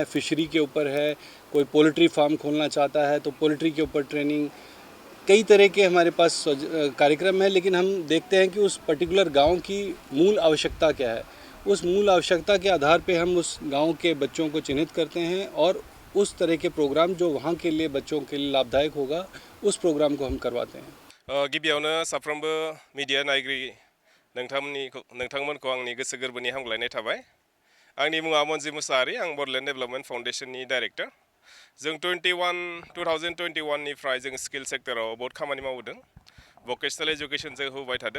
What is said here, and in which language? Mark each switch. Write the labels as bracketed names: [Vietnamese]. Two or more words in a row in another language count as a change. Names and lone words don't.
[Hindi] फिशरी के ऊपर है, कोई पोल्ट्री फार्म खोलना चाहता है तो पोल्ट्री के ऊपर ट्रेनिंग, कई तरह के हमारे पास कार्यक्रम हैं। लेकिन हम देखते हैं कि उस पर्टिकुलर गांव की मूल आवश्यकता क्या है। उस मूल आवश्यकता के आधार पे हम उस गांव के बच्चों को चिन्हित करते हैं और उस तरह के प्रोग्राम जो वहाँ के लिए बच्चों के लिए लाभदायक होगा, उस प्रोग्राम को हम करवाते हैं। [Bodo] गिबियावनो साफ्रोमबो मीडिया नायगिरि नोंथांमोनखौ आंनि गोसो गोरबोनि हामग्लायनाय थाबाय। आंनि मुङा मनजिब मोसाहारि, आं बड'लेण्ड डेभेलपमेन्ट फाउन्डेशननि डाइरेक्टर। जों 2021 निफ्राय जों स्किल सेक्टराव बहुत खामानि मावदों, [English] vocational education [Bodo] जों होबाय थादों।